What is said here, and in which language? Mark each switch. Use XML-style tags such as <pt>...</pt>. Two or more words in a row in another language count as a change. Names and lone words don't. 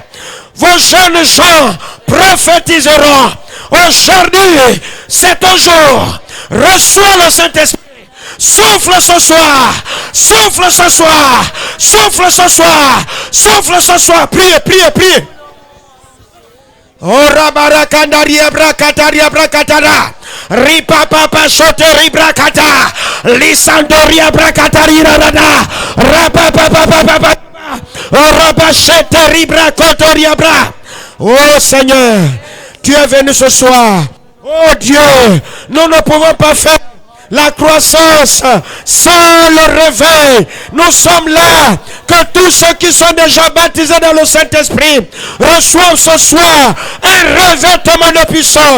<fr>Vos jeunes gens prophétiseront. Aujourd'hui, c'est ton jour. Reçois le Saint-Esprit. Souffle ce soir. Souffle ce soir. Souffle ce soir. Souffle ce soir. Priez, priez, priez. Ora barakandaria brakataria brakatara. Ripa papa shote ribrakata. Lisandoria brakataria rada. Rapa papa papa. Ora shete ribrakotoria bra. Oh Seigneur, tu es venu ce soir. Oh Dieu, nous ne pouvons pas faire la croissance sans le réveil. Nous sommes là. Que tous ceux qui sont déjà baptisés dans le Saint-Esprit reçoivent ce soir un revêtement de puissance.</fr>